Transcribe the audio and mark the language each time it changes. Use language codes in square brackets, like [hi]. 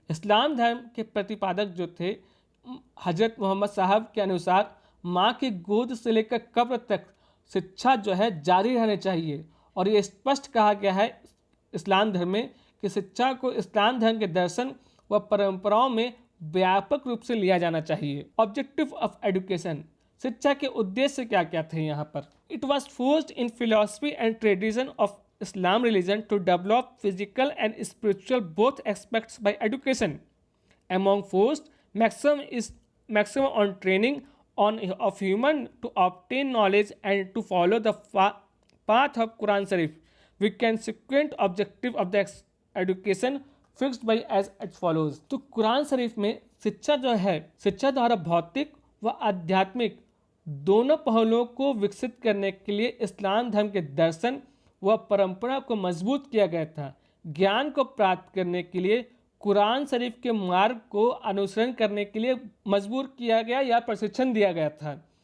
[hi] इस्लाम धर्म के प्रतिपादक जो थे हजरत मोहम्मद साहब के अनुसार माँ की गोद से लेकर कब्र तक शिक्षा जो है जारी रहनी चाहिए, और ये स्पष्ट कहा गया है इस्लाम धर्म में कि शिक्षा को इस्लाम धर्म के दर्शन व परंपराओं में व्यापक रूप से लिया जाना चाहिए। [en] objective of education, [hi] शिक्षा के उद्देश्य क्या क्या थे यहाँ पर। [en] It was forced in philosophy and tradition of Islam religion to develop physical and spiritual both aspects by education. Among forced, maximum on training of human to obtain knowledge and to follow the path of Quran Sharif. We can sequent objective of the education fixed by as follows. [hi] तो कुरान शरीफ में शिक्षा जो है, शिक्षा द्वारा भौतिक व आध्यात्मिक दोनों पहलुओं को विकसित करने के लिए इस्लाम धर्म के दर्शन वह परंपरा को मजबूत किया गया था। ज्ञान को प्राप्त करने के लिए कुरान शरीफ के मार्ग को अनुसरण करने के लिए मजबूर किया गया या प्रशिक्षण दिया गया था।